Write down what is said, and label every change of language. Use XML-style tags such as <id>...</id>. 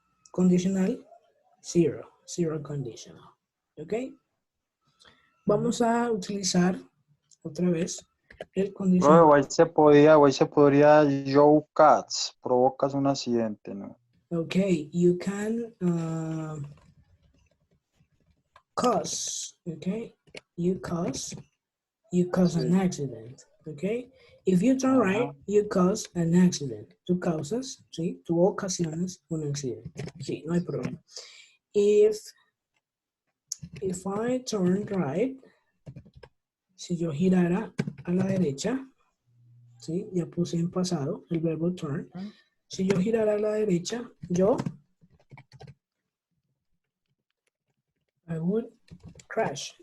<es>Condicional 0. 0 conditional. ¿Ok? Vamos a utilizar otra vez el condicional. Hoy se podría Joe Cats, provocas un accidente, ¿no?</es> <en>Ok, you can cause, ok, you cause you cause an accident, okay? If you turn right, you cause an accident.</en> <es>Tú causas,</es> <en>¿sí?</en> <es>Tú ocasionas un accidente. Sí, no hay problema.</es> <en>If I turn right,</en> <es>si yo girara a la derecha, ¿sí? Ya puse en pasado el verbo turn. Si yo girara a la derecha,</es> <en>I would crash.</en>